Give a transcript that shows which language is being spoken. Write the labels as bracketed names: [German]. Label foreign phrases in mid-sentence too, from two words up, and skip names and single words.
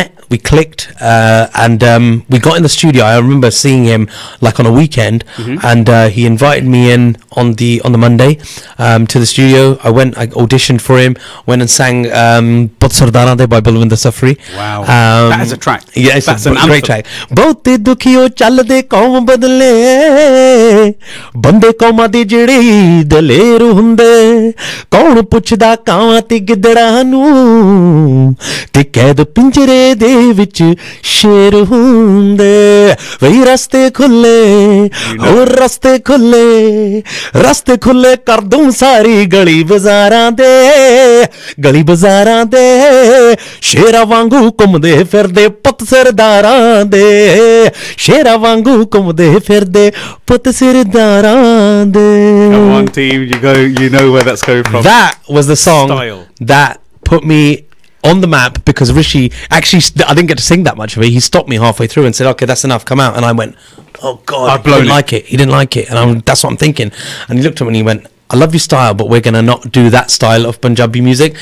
[English] we clicked, and we got in the studio. I remember seeing him like on a weekend, and he invited me in on the Monday to the studio. I auditioned for him, went and sang Pot Sardana De by Balwinder Safri. Wow, that is a track. Yeah, it's a great track. [Punjabi] ਬਹੁਤੇ ਦੁਖੀਓ ਚੱਲਦੇ ਕੌਮ ਬਦਲੇ, ਬੰਦੇ ਕੌਮਾਂ ਦੇ ਜਿਹੜੇ ਦਲੇਰ ਹੁੰਦੇ, ਕੌਣ ਪੁੱਛਦਾ ਕਾ ਵਾਂ ਤੇ ਗਿੱਦੜਾਂ ਨੂੰ ਤੇ ਕੈਦ ਪਿੰਜਰੇ ਦੇ ਵਿੱਚ ਸ਼ੇਰ ਹੁੰਦੇ ਵਈ ਰਸਤੇ ਖੁੱਲੇ ਹੋਰ ਰਸਤੇ ਖੁੱਲੇ ਕਰ ਦੂੰ ਸਾਰੀ ਗਲੀ ਬਾਜ਼ਾਰਾਂ ਦੇ ਸ਼ੇਰਾਂ ਵਾਂਗੂ ਘੁੰਮਦੇ ਫਿਰਦੇ ਪੁੱਤ ਸਰਦਾਰਾਂ ਦੇ ਸ਼ੇਰਾਂ ਵਾਂਗੂ ਘੁੰਮਦੇ ਫਿਰਦੇ ਪੁੱਤ ਸਰਦਾਰਾਂ ਦੇ [English] Come on team, you know where that's coming from. That was the song that put me on the map, because Rishi actually, I didn't get to sing that much of it. He stopped me halfway through and said, okay, that's enough, come out. And I went, oh God, he didn't like it. And that's what I'm thinking. And he looked at me and he went, I love your style, but we're going to not do that style of Punjabi music.